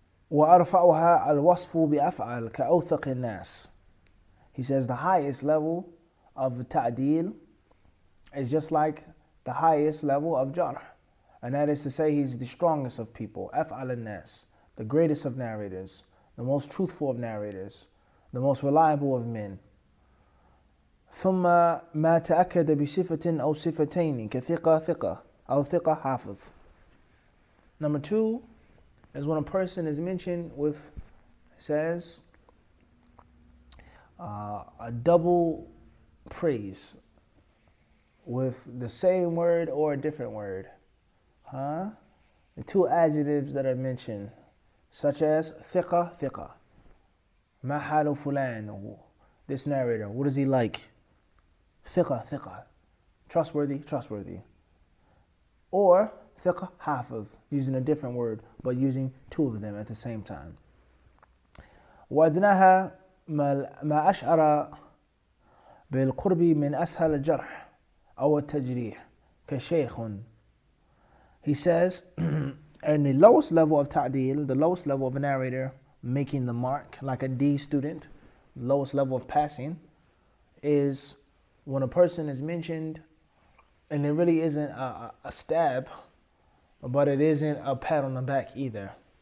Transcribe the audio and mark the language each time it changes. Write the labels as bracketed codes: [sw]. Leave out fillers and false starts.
[ar] وأرفعها الوصف بأفعل كأوثق الناس. [en] He says the highest level of ta'deel is just like the highest level of jarh. And that is to say, he's the strongest of people. [ar] أفعل الناس, [en] the greatest of narrators, the most truthful of narrators, the most reliable of men. [ar] ثم ما تأكد بصفة أو صفتين كثقة ثقة أو ثقة حافظ. [en] Number two is when a person is mentioned with, says, a double praise with the same word or a different word. The two adjectives that are mentioned, such as [ar] ثقة ثقة. ما حال فلان, [en] this narrator, what is he like? [ar] ثقة ثقة, [en] trustworthy trustworthy. Or [ar] ثقة حافظ, [en] using a different word but using two of them at the same time. [ar] وأدناها ما أشعر بالقرب من أسهل الجرح أو التجريح كشيخ. [en] He says, and the lowest level of ta'deel, the lowest level of a narrator making the mark, like a D student, the lowest level of passing, is when a person is mentioned and it really isn't a stab, but it isn't a pat on the back either.